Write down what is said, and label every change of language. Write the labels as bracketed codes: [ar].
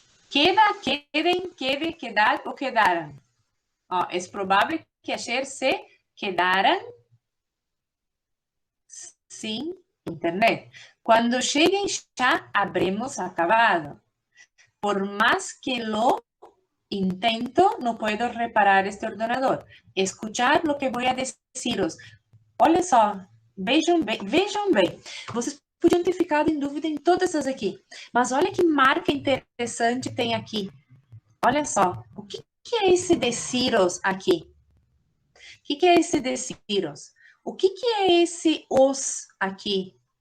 [es] Queden, quede, quedar ou quedaram. Ó, es probable que ayer se quedaran sin internet. Quando cheguem, já habremos acabado. Por más que lo intento, no puedo reparar este ordenador. Escuchar lo que voy a deciros. [pt] Olha só, vejam bem. Vocês podiam ter ficado em dúvida em todas essas aqui. Mas olha que marca interessante tem aqui. Olha só, o que é esse deciros aqui? O que é esse deciros? O que é esse os aqui?